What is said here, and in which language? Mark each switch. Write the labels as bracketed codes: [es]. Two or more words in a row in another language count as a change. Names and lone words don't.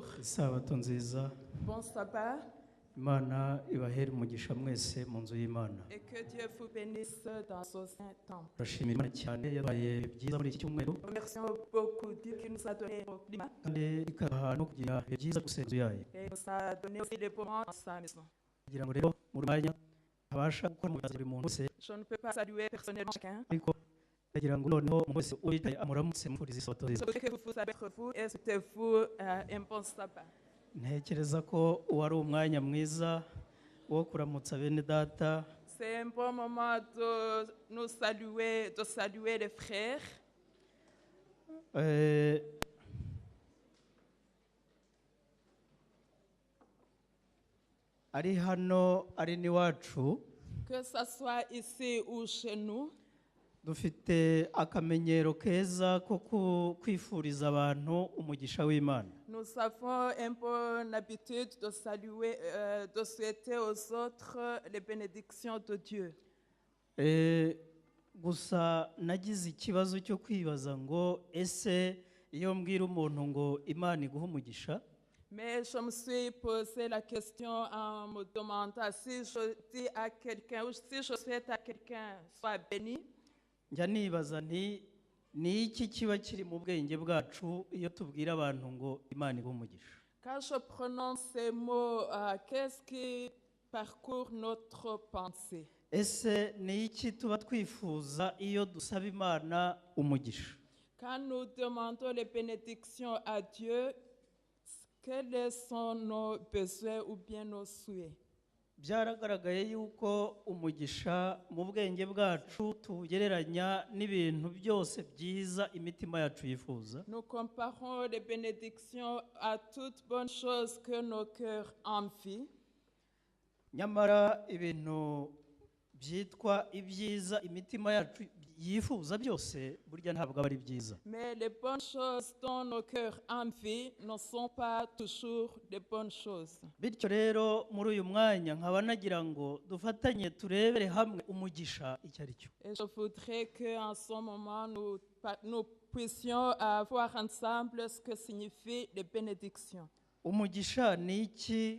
[rw] Sabato nziza. [fr] Bon sabbat [rw] Imana ibahere umugisha mwese mu nzu y'Imana. [fr] et que Dieu vous bénisse dans son saint temple. [rw] Turashimira Imana cyane yabaye byiza muri iki cyumweru [fr] Remercions beaucoup Dieu qui nous a donné au climat [rw] kandi ikaha no kugira byiza gusenza yayo. [fr] et nous a donné aussi les beaux moments dans sa maison. [rw] Kugira ngo rero muri mwanya abasha gukora mu bibazo buri muntu wese, [fr] Je ne peux pas saluer personnellement chacun. [rw] ariko ndagira ngo noneho umuntu wese uwitaye amuramutse mufuriza isabato [fr] Je [rw] nziza. [fr] voudrais que vous vous abattez vous et souhaitez-vous un bon sabbat. [rw] Ntekereza ko wari umwanya mwiza wo kuramutsa bene data. [fr] C'est un bon moment de nous saluer, de saluer les frères. [rw] Ari hano ari n'iwacu [fr] Que ce soit ici ou chez nous, [rw] dufite akamenyero keza ko kwifuriza abantu umugisha w'Imana. [fr] nous avons une bonne habitude de saluer, de souhaiter aux autres les bénédictions de Dieu. [rw] Gusa nagize ikibazo cyo kwibaza ngo ese iyo mbwira umuntu ngo Imana iguhe umugisha, [fr] Mais je me suis posé la question en me demandant si je dis à quelqu'un ou si je souhaite à quelqu'un soit béni. [rw] njya nibaza nti ni iki kiba kiri mu bwenge bwacu iyo tubwira abantu ngo Imana iguhe umugisha. [fr] Quand je prononce ces mots, qu'est-ce qui parcourt notre pensée? [rw] Ese ni iki tuba twifuza iyo dusaba Imana umugisha? [fr] Quand nous demandons les bénédictions à Dieu, quels sont nos besoins ou bien nos souhaits? [rw] Byaragaragaye yuko umugisha mu bwenge bwacu tugereranya n'ibintu byose byiza imitima yacu yifuza. [fr] Nous comparons les bénédictions à toutes bonnes choses que nos cœurs envient. [rw] Nyamara ibintu byitwa ibyiza imitima yacu yifuza byose burya ntabwo aba ari byiza. [fr] Mais les bonnes choses dont nos cœurs envient ne sont pas toujours des bonnes choses. [rw] Bityo rero muri uyu mwanya nkaba nagira ngo dufatanye turebere hamwe umugisha icyo ari cyo. [fr] Et je voudrais qu'en ce moment, nous puissions voir ensemble ce que signifient les bénédictions. [rw] Umugisha ni iki?